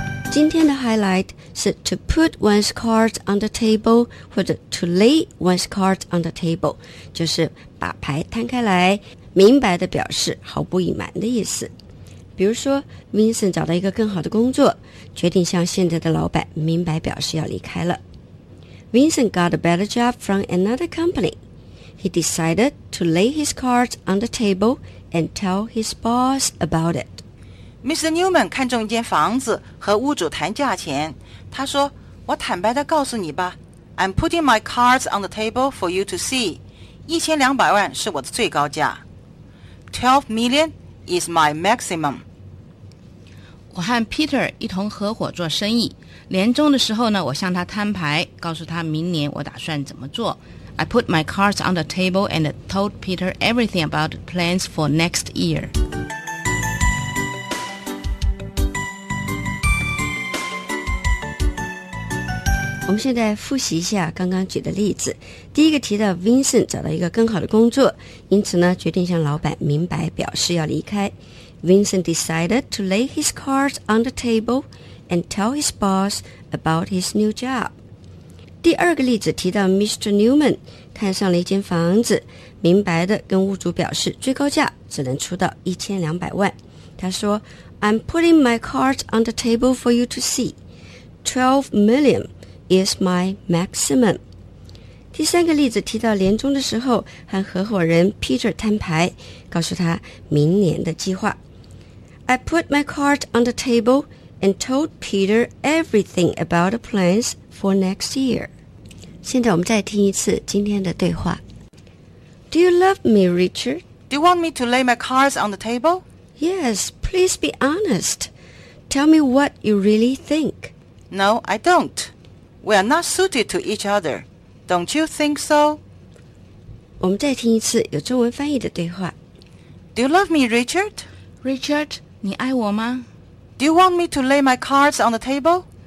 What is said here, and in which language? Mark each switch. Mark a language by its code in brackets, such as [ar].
[zh] 今天的 highlight 是 [en] to put one's cards on the table [zh] 或者 [en] to lay one's cards on the table， [zh] 就是把牌摊开来，明白的表示毫不隐瞒的意思。比如说 ，Vincent 找到一个更好的工作，决定向现在的老板明白表示要离开了。 [en] Vincent got a better job from another company. He decided to lay his cards on the table. And tell his boss about it. [zh] Mr. Newman 看中一间房子，和屋主谈价钱。他说：“我坦白地告诉你吧 [en] ，I'm putting my cards on the table for you to see. [zh] 1200万是我的最高价。 [en] 12 million is my maximum.” [zh] 我和 Peter 一同合伙做生意。年终的时候呢，我向他摊牌，告诉他明年我打算怎么做。 [en] I put my cards on the table and told Peter everything about plans for next year. [zh] 我们现在复习一下刚刚举的例子。第一个提到 Vincent 找到一个更好的工作，因此呢决定向老板明白表示要离开。 [en] Vincent decided to lay his cards on the table and tell his boss about his new job. [zh] 第二个例子提到 Mr. Newman 看上了一间房子，明白的跟屋主表示最高价只能出到1200万。他说 [en] I'm putting my cards on the table for you to see. 12 million is my maximum. [zh] 第三个例子提到年终的时候和合伙人 Peter 摊牌，告诉他明年的计划。 [en] I put my cards on the table and told Peter everything about the plans. For next year. [zh] 现在我们再听一次今天的对话。 [en] Do you love me, Richard? Do you want me to lay my cards on the table? Yes, please be honest. Tell me what you really think. No, I don't. We are not suited to each other. Don't you think so? [zh] 我们再听一次有中文翻译的对话。 [en] Do you love me, Richard? [zh] Richard, 你爱我吗？ [en] Do you want me to lay my cards on the table?